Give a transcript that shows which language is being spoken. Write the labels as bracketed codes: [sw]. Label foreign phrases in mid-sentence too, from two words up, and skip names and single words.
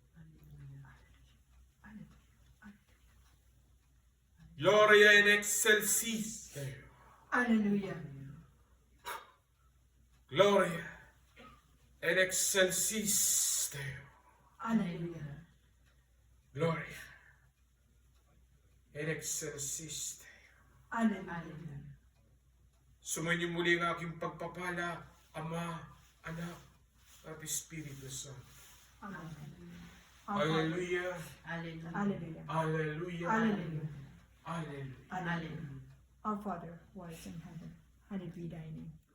[la] Gloria in excelsis Deo. Hallelujah. Gloria in excelsis Deo. Hallelujah. Gloria in excelsis Deo. Hallelujah. [tl] Sumayin niyo muli ang aking pagpapala, Ama, Anak, at Espiritu Santo. Amen. Alleluia. Hallelujah. Alleluia. Hallelujah. Alleluia. Hallelujah. [en] Our Father, who art in heaven, hallowed be thy name.